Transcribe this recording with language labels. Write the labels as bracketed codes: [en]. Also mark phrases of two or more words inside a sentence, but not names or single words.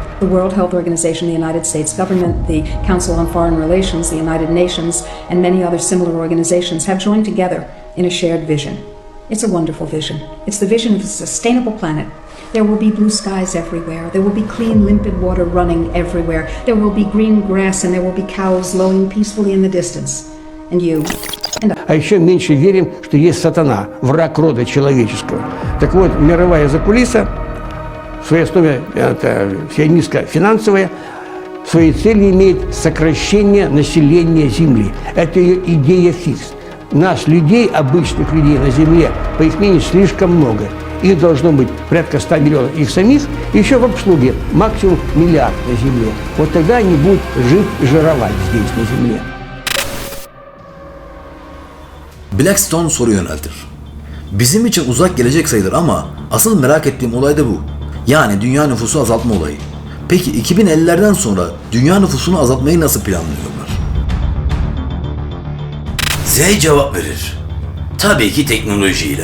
[en] The World Health Organization, the United States government, the Council on Foreign Relations, the United Nations, and many other similar organizations have joined together in a shared vision. It's a wonderful vision. It's the vision of a sustainable planet. There will be blue skies everywhere. There will be clean, limpid water running everywhere. There will be green grass, and there will be cows lowing peacefully in the distance. And you and I. [ru] А еще меньше верим, что есть сатана, враг рода человеческого. Так вот, мировая закулиса, в своей основе это сионистская финансовая, своей целью имеет сокращение населения Земли. Это ее идея фикс. Нас, людей, обычных людей на Земле, по их мнению, слишком много. Их должно быть порядка 100 миллионов их самих, и еще в обслуге максимум миллиард на Земле. Вот тогда они будут жить и жировать здесь, на Земле. [tr] Blackstone soru yöneltir. Bizim için uzak gelecek sayılır ama asıl merak ettiğim olay da bu. Yani dünya nüfusu azaltma olayı. Peki 2050'lerden sonra dünya nüfusunu azaltmayı nasıl planlıyorlar? Z cevap verir. Tabii ki teknolojiyle.